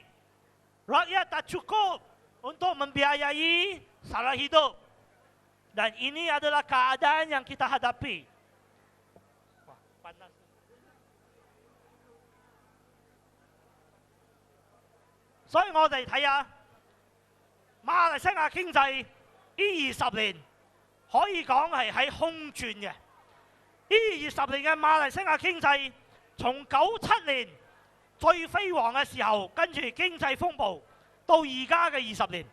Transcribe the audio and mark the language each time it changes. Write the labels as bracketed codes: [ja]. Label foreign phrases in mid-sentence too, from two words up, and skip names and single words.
[ms] Rakyat tak cukup untuk membiayai sara hidup. Dan ini adalah keadaan yang kita hadapi. Wah, panas. So, [yue] 我哋睇下馬來西亞經濟呢20年可以講係喺空轉嘅。呢20年嘅馬來西亞經濟，從97年最輝煌嘅時候，跟住經濟風暴，到而家嘅20年。